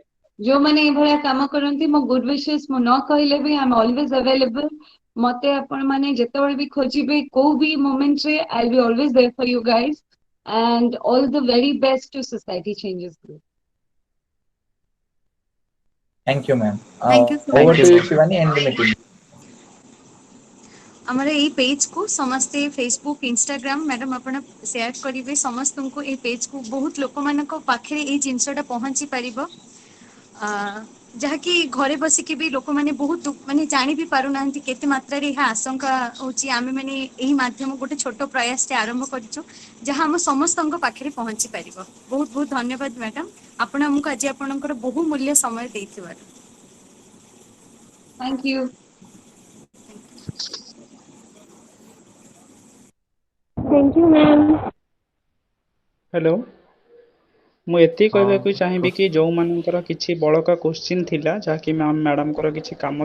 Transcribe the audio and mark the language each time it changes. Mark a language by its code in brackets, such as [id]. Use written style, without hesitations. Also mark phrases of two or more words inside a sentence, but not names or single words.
[or] ଯୋଉମାନେ ଏଇଭଳିଆ କାମ କରନ୍ତି ମୋ [en] good wishes [or] ମୁଁ ନ କହିଲେ ବି [en] I am always available [or] ମତେ ଆପଣ ମାନେ ଯେତେବେଳେ ବି ଖୋଜିବେ କୋଉ ବି ମୋମେଣ୍ଟରେ [en] I will be always there for you guys and all the very best to Society Changes Group. Thank you, ma'am. Thank you so Over much. to you, Shivani, and the meeting. [or] ଆମର ଏଇ ପେଜ୍ କୁ ସମସ୍ତେ ଫେସବୁକ୍ ଇନଷ୍ଟାଗ୍ରାମ ମ୍ୟାଡାମ ଆପଣ ସେୟାର କରିବେ ସମସ୍ତଙ୍କୁ ଏଇ ପେଜ୍ କୁ ବହୁତ ଲୋକମାନଙ୍କ ପାଖରେ ଏଇ ଜିନିଷଟା ପହଞ୍ଚି ପାରିବ ଯାହାକି ଘରେ ବସିକି ବି ଲୋକମାନେ ବହୁତ ମାନେ ଜାଣି ବି ପାରୁନାହାନ୍ତି କେତେ ମାତ୍ରାରେ ଏହା ଆଶଙ୍କା ହଉଛି ଆମେ ମାନେ ଏହି ମାଧ୍ୟମ ଗୋଟେ ଛୋଟ ପ୍ରୟାସଟେ ଆରମ୍ଭ କରିଛୁ ଯାହା ଆମ ସମସ୍ତଙ୍କ ପାଖରେ ପହଞ୍ଚି ପାରିବ। ବହୁତ ବହୁତ ଧନ୍ୟବାଦ ମ୍ୟାଡାମ ଆପଣ ଆମକୁ ଆଜି ଆପଣଙ୍କର ବହୁ ମୂଲ୍ୟ ସମୟ ଦେଇଥିବାରୁ। [en] Thank you. Thank you, ma'am. [or] ହ୍ୟାଲୋ ମୁଁ ଏତିକି କହିବାକୁ ଚାହିଁବି କି ଯୋଉମାନଙ୍କର କିଛି ବଳକା କୋଶ୍ଚିନ୍ ଥିଲା ଯାହାକି ମ୍ୟାଡାମଙ୍କର କିଛି କାମ ଥିଲା